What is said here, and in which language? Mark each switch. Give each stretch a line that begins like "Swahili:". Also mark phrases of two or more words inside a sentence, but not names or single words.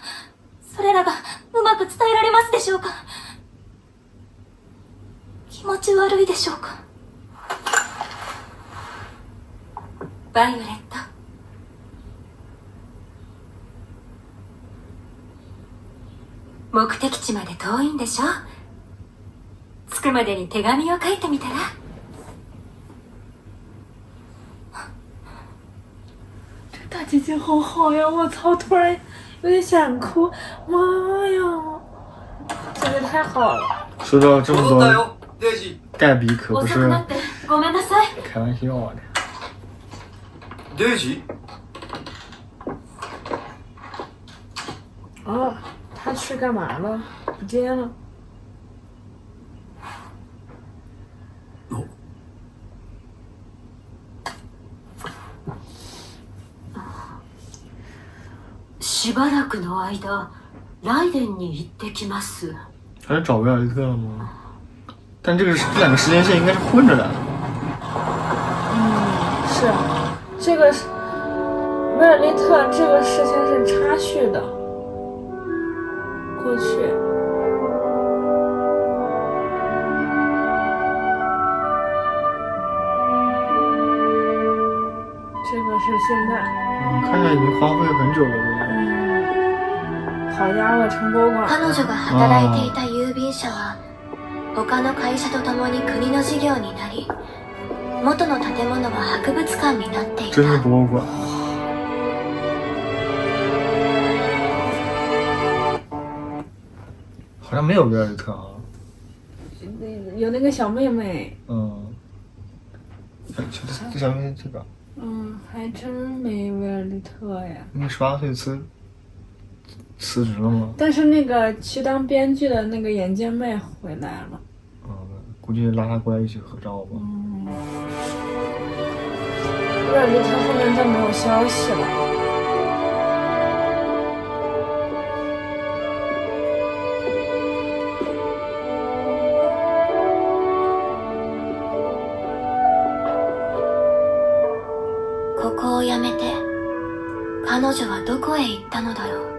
Japanese: それらがうまく伝えられますでしょうか？気持ち悪いでしょうか？バイオレット。目的地まで遠いんでしょ？着くまでに手紙を書いてみたら？
Chinese: 这大姐姐好好呀！我操，突然有点想哭，妈呀！实力太好了。收到这么多デイジ盖比可不是
Japanese: 遅くなってごめんなさい。
Chinese: 开玩笑的。デイジ哦，他去干嘛了？不见了。
Japanese: しばらくの間ライデンに行ってきます。
Chinese: 还是找维尔利特了吗？但这两个时间线应该是混着的。是，这个是维尔利特这个事情是插叙的，过去。这个是现在。看起来已经荒废很久了，好家伙，城博物馆。
Japanese: 彼女が働いていた郵便社は他の会社と共に国の事業になり、元の建物は博物館になっていた。
Chinese: 真是博物馆。好像没有维尔利特啊。有那个小妹妹。这小妹妹这个。还真没维尔利特呀。那18岁辞职了吗？但是那个去当编剧的那个眼镜妹回来了。估计拉她过来一起合照吧。维尔利特后面再没有消息了。
Japanese: ここを辞めて彼女はどこへ行ったのだろう。